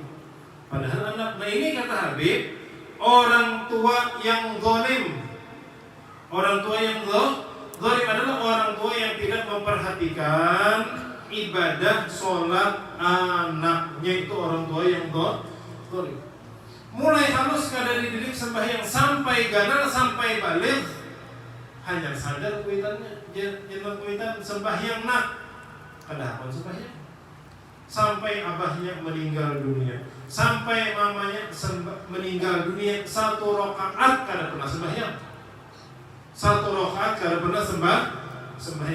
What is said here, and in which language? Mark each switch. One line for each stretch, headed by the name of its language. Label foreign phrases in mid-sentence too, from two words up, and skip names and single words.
Indonesian: Padahal anak, nah ini kata Habib, orang tua yang zalim. Orang tua yang zalim adalah orang tua yang tidak memperhatikan ibadah sholat anaknya. Itu orang tua yang zalim.
Banjar: mulai halus kada dididik sembahyang sampai ganal sampai balik, hanya sadar kuitannya, jeneng kuitan sembahyang nak, kada apa sembahyang.
Indonesian: Sampai abahnya meninggal dunia, sampai mamanya meninggal dunia, 1 rakaat kada pernah sembahyang, 1 rakaat kada pernah sembahyang.